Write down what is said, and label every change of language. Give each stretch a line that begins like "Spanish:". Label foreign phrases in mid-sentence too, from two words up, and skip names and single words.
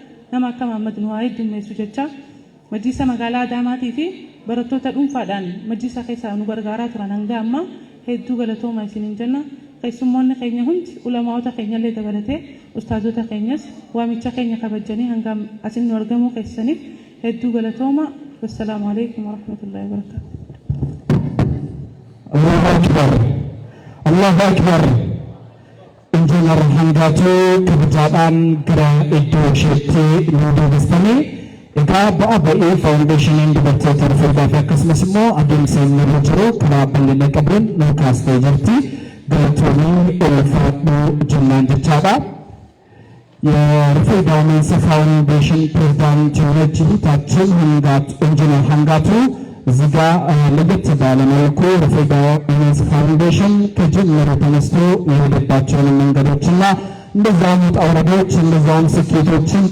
Oromo: nama akka Muhammad Nuwaayid Dummeessu jecha majlisa magaalaa Adaamaatii fi barattoota dhuunfaadhaan majlisa keessaa nu gargaaraa turan hanga amma hedduu galatooma isiniin jenna. Keessummoonni keenya hundi ulamaa'ota keenyallee dabalatee ustaazota keenyas waamicha keenya kabajanii hanga asin nu argamuu keessaniif hedduu galatooma.
Arabic: والسلام عليكم ورحمة الله وبركاته. الله أكبر. الله أكبر.
Oromo: Injiinar Hangaatuu kabajaadhaan gara iddoo isheetti nu deebistanii egaa bu'aa ba'ii faawundeeshiniin dubartoota Rufeedaa fi akkasumas immoo adeemsa inni irra jiru karaa bal'ina qabuun nu kaastee jirti. Galatoomii ulfaadhuu jennaan jechaadha.
Amharic: የሩፌዳ ዊሜንስ ፋውንዴሽን ፕሬዝዳንት የሆነች እህታችን ኢንጂነር ሀንጋቱ እዚህ ጋር ለየት ባለ መልኩ ሩፌዳ ዊሜንስ ፋውንዴሽን ከጅምሩ ተነስቶ የሄደባቸውን መንገዶችና እንደዛም ውጣ ውረዶች እንደዛም ስኬቶችን